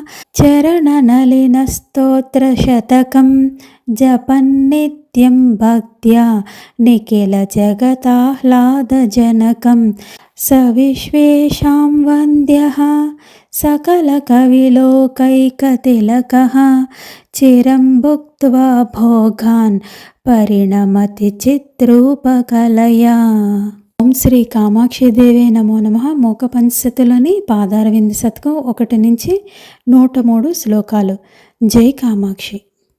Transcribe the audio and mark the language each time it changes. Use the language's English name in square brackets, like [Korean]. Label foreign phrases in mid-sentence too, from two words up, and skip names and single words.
[Sanskrit] चरणनलिनस्तोत्रशतकं जपन्नित्यं भक्त्या निखिलजगदाह्लादजनकं स विश्वेषां वन्द्यः सकलकविलोकैकतिलकः चिरं भुक्त्वा भोगान् परिणमति चित्रूपकलया. ॐ श्री कामाक्षिदेवे नमो नमः. [Telugu] మోక పంచశతులని పాదారవింద శతకం 1 నుంచి 103 శ్లోకాలు. జై కామాక్షి.